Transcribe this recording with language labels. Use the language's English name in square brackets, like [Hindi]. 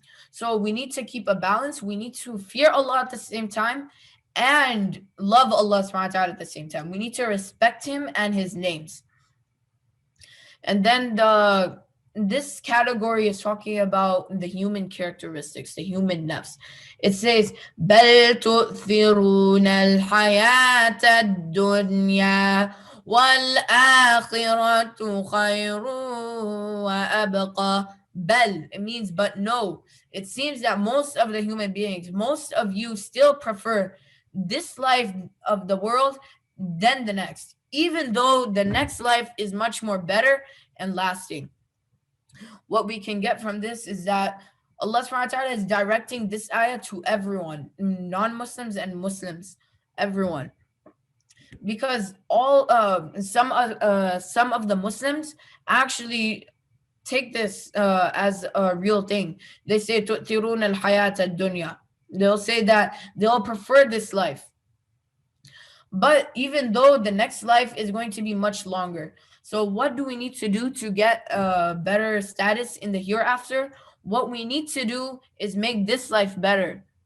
[English] So we need to keep a balance. We need to fear Allah at the same time and love Allah subhanahu wa ta'ala at the same time. We need to respect him and his names. And then this category is talking about the human characteristics, the human nafs. It says, [Arabic] بَلْ تُؤْثِرُونَ الْحَيَاةَ الدُّنْيَا وَالْآخِرَةُ خَيْرٌ وَأَبْقَى. [English] Bel, it means but no. It seems that most of the human beings, most of you still prefer this life of the world than the next, even though the next life is much more better and lasting. What we can get from this is that Allah subhanahu wa ta'ala is directing this ayah to everyone, non-Muslims and Muslims, everyone. Because some of the Muslims actually take this as a real thing. They say [Arabic] تُؤْثِرُونَ الْحَيَاةَ الدُّنْيَا. [English] They'll say that they'll prefer this life. But even though the next life is going to be much longer. So what do we need to do to get a better status in the hereafter? What we need to do is make this life better.